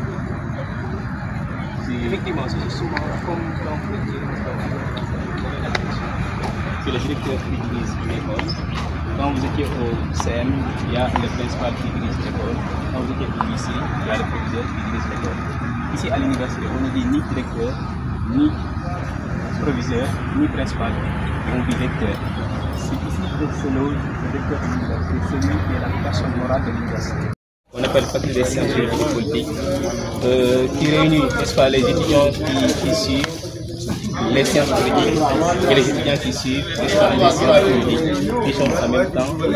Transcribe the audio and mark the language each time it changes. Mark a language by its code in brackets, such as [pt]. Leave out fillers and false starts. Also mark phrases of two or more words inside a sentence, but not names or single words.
[fr] Effectivement, c'est souvent comme dans c'est le directeur qui dirige l'école. Quand vous étiez au CM, il y a le principal qui dirige l'école. Quand vous étiez au lycée, il y a le proviseur qui dirige l'école. Ici à l'université, on ne dit ni directeur, ni proviseur, ni principal, on dit recteur. C'est ici que se loge le directeur de l'université, celui qui est la personne morale de l'université. On appelle faculté des sciences et politiques, qui réunit, n'est-ce pas, les étudiants qui suivent les sciences politiques et les étudiants qui suivent les sciences politiques qui sont en même temps.